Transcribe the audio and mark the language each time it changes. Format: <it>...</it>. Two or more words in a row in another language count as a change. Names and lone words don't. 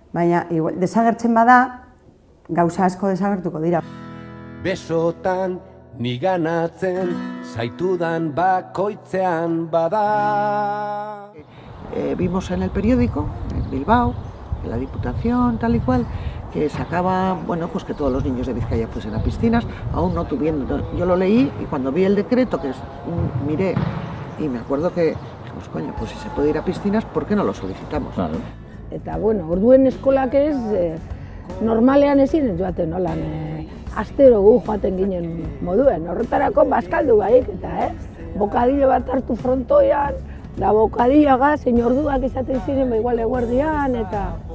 <eu>Baina desagertzen bada, gauza asko desagertuko dira. besotan niganatzen zaitudan bakoitzean bada.</eu> <es>Vimos en el periódico, en Bilbao, en la Diputación, tal y cual, que sacaba, bueno, pues que todos los niños de Vizcaya fuesen a piscinas, aún no tuviendo. Yo lo leí y cuando vi el decreto, que miré, y me acuerdo que, pues coño, pues si se puede ir a piscinas, ¿por qué no lo solicitamos? Claro.</es> <eu>Eta, bueno, orduen eskolak ez, normalean ezin joaten, nolan, astero gu joaten ginen moduen, horretarako bazkaldu baik, eta, bokadillo bat hartu frontoian, da bokadilloa zein orduak izaten ziren, igual eguerdian, eta...</eu>